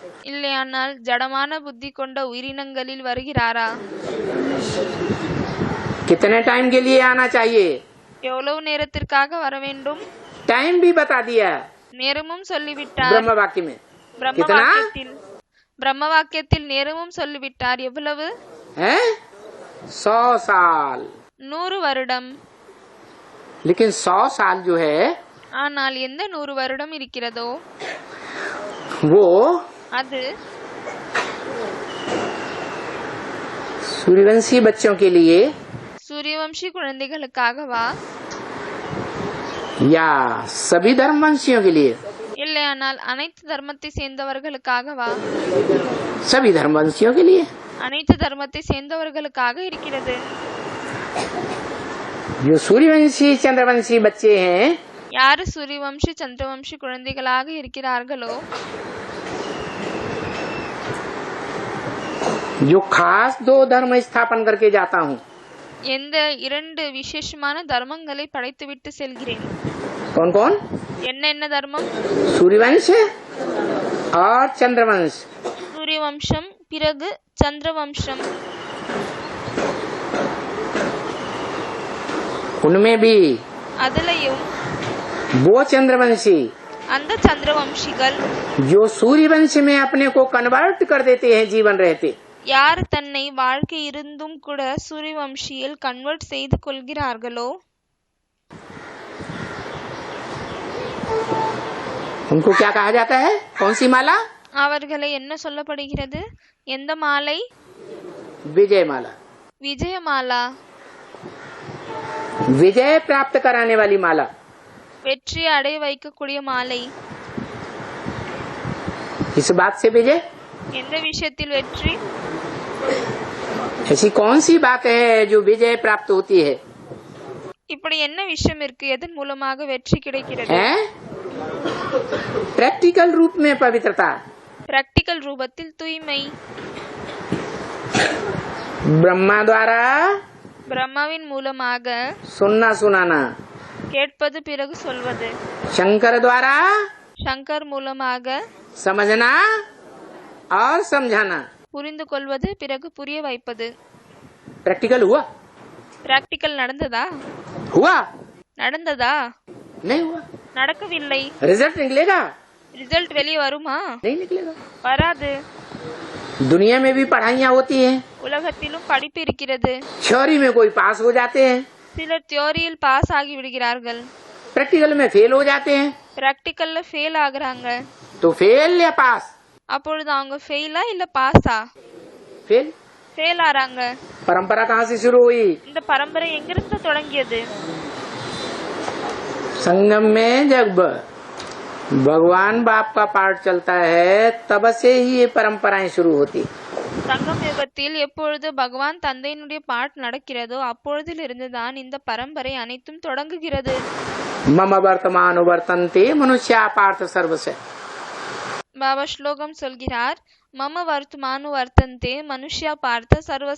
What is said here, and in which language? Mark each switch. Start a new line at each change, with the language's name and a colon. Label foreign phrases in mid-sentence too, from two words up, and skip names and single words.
Tamil: இல்லையானால் ஜடமான புத்தி கொண்ட உயிரினங்களில் வருகிறாரா?
Hindi: कितने टाइम के लिए आना चाहिए?
Tamil: எவ்வளவு நேரத்திற்காக வர வேண்டும்?
Hindi: टाइम भी बता दिया
Tamil: நேரமும் சொல்லிவிட்டார்.
Hindi: ब्रह्म वाक्य में। कितना
Tamil: பிரம்ம வாக்கியத்தில் நேரமும் சொல்லிவிட்டார். எவ்வளவு?
Hindi: 100 साल।
Tamil: 100 வருடம்.
Hindi: लेकिन 100 साल जो है
Tamil: ஆனால் எந்த 100 வருடம் இருக்கிறதோ
Hindi: वो
Tamil: அது
Hindi: सूर्यवंशी बच्चों के लिए
Tamil: சூரியவம்சி குழந்தைகளுக்காகவா
Hindi: या सभी धर्मवंशियों के लिए?
Tamil: இல்லையானால் அனைத்து தர்மத்தை சேர்ந்தவர்களுக்காகவா?
Hindi: सभी धर्मवंशियों के लिए।
Tamil: அனைத்து தர்மத்தை சேர்ந்தவர்களுக்காக இருக்கிறது.
Hindi: जो सूर्यवंशी चंद्रवंशी बच्चे हैं
Tamil: யாரு சூரியவம்சி சந்திரவம்சி குழந்தைகளாக இருக்கிறார்களோ
Hindi: जो खास 2 धर्म स्थापन करके जाता हूँ
Tamil: எந்த 2 விசேஷமான தர்மங்களை படைத்துவிட்டு செல்கிறேன்.
Hindi: कौन कौन?
Tamil: என்ன தர்மம்?
Hindi: सूर्यवंश और चंद्रवंश.
Tamil: சூரிய வம்சம், பிறகு சந்திர வம்சம்.
Hindi: उनमें भी
Tamil: அதுலயும்
Hindi: वो चंद्रवंशी
Tamil: அந்த சந்திரவம்சிகள்
Hindi: जो सूर्यवंश में अपने को कन्वर्ट कर देते हैं जीवन रहते,
Tamil: யார் தன்னை வாழ்க்கை இருந்தும் கூட சூரியவம்சியில் கன்வெர்ட் செய்து கொள்கிறார்களோ
Hindi: उनको क्या कहा जाता है? कौन सी माला?
Tamil: அவர்களை என்ன சொல்லப்படுகிறது? எந்த மாலை?
Hindi: विजय माला.
Tamil: விஜயமாலா.
Hindi: विजय प्राप्त कराने वाली माला.
Tamil: வெற்றி அடைய வைக்கக்கூடிய மாலை.
Hindi: इस बात से विजय,
Tamil: எந்த விஷயத்தில் வெற்றி?
Hindi: ऐसी कौन सी बात है जो विजय प्राप्त होती है?
Tamil: இப்படி என்ன விஷயம் இருக்கு எதன் மூலமாக வெற்றி கிடைக்கிறது?
Hindi: हैं? प्रैक्टिकल रूप में पवित्रता,
Tamil: பிராக்டிக்கல் ரூபத்தில் தூய்மை.
Hindi: ब्रह्मा द्वारा
Tamil: பிரம்மாவின் மூலமாக
Hindi: सुनना सुनाना,
Tamil: கேட்பது பிறகு சொல்வது.
Hindi: शंकर द्वारा
Tamil: சங்கர் மூலமாக
Hindi: समझना और समझाना.
Tamil: புரிந்து கொள்வது பிறகு புரிய வைப்பது.
Hindi: प्रैक्टिकल हुआ?
Tamil: பிராக்டிக்கல் நடந்ததா?
Hindi: हुआ?
Tamil: நடந்ததா?
Hindi: नहीं हुआ.
Tamil: நடக்கவில்லை.
Hindi: रिजल्ट निकलेगा?
Tamil: ரிசல்ட் வெளியே வருமா?
Hindi: नहीं निकलेगा.
Tamil: வராது.
Hindi: दुनिया में भी पढ़ाइयाँ होती हैं,
Tamil: உலகத்திலும் படிப்பு இருக்கிறது.
Hindi: थ्योरी में कोई पास हो जाते हैं,
Tamil: சிலர் தியோரியில் பாஸ் ஆகி விடுகிறார்கள்,
Hindi: प्रैक्टिकल में फेल हो जाते हैं.
Tamil: பிராக்டிக்கல்ல ஃபெயில் ஆகுறாங்க.
Hindi: तो फेल या पास?
Tamil: அப்பொழுது அவங்க ஃபெயிலா இல்ல பாஸா?
Hindi: फेल.
Tamil: ஃபெயில் ஆறாங்க.
Hindi: परंपरा कहाँ से शुरू हुई?
Tamil: இந்த பரம்பரை எங்கிருந்து தொடங்கியது?
Hindi: संगम में जब भगवान बाप का पाठ चलता है तब से ही ये परंपराएं शुरू होती.
Tamil: சங்கம் யுகத்தில் எப்பொழுது பகவான் தந்தையினுடைய பாட் நடக்கிறதோ அப்பொழுதிலிருந்து தான் இந்த பரம்பரை அனைத்தும் தொடங்குகிறது.
Sanskrit: मम वर्तमान वर्तन्ते मनुष्या पार्थ सर्वस्य.
Tamil: பாபா ஸ்லோகம் சொல்கிறார்,
Sanskrit: मम वर्त्मानु वर्तन्ते मनुष्या पार्थ सर्वश.